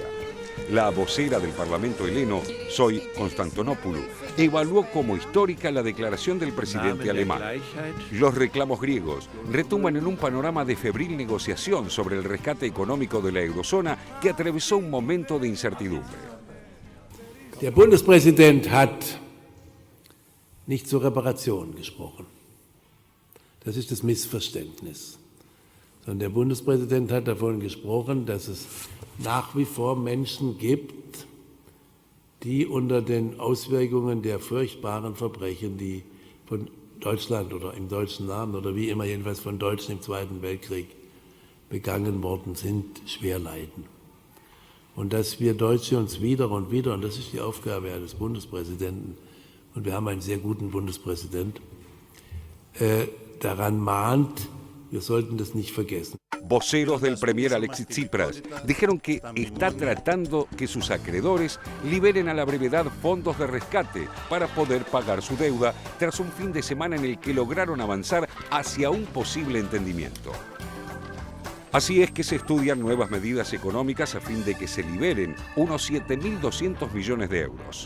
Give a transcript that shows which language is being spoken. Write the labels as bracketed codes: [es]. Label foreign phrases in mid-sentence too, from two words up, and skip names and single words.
[es] La vocera del Parlamento heleno, Zoe Constantonopoulou, evaluó como histórica la declaración del presidente alemán. Los reclamos griegos retumban en un panorama de febril negociación sobre el rescate económico de la eurozona que atravesó un momento de incertidumbre. [de] Der Bundespräsident hat nicht zur Reparation gesprochen. Das ist das Missverständnis. Sondern der Bundespräsident hat davon gesprochen, dass es nach wie vor Menschen gibt, die unter den Auswirkungen der furchtbaren Verbrechen, die von Deutschland oder im deutschen Namen oder wie immer jedenfalls von Deutschen im Zweiten Weltkrieg begangen worden sind, schwer leiden. Und dass wir Deutsche uns wieder und wieder, und das ist die Aufgabe des Bundespräsidenten, und wir haben einen sehr guten Bundespräsident, daran mahnt, wir sollten das nicht vergessen. [es] Voceros del premier Alexis Tsipras dijeron que está tratando que sus acreedores liberen a la brevedad fondos de rescate para poder pagar su deuda tras un fin de semana en el que lograron avanzar hacia un posible entendimiento. Así es que se estudian nuevas medidas económicas a fin de que se liberen unos 7.200 millones de euros.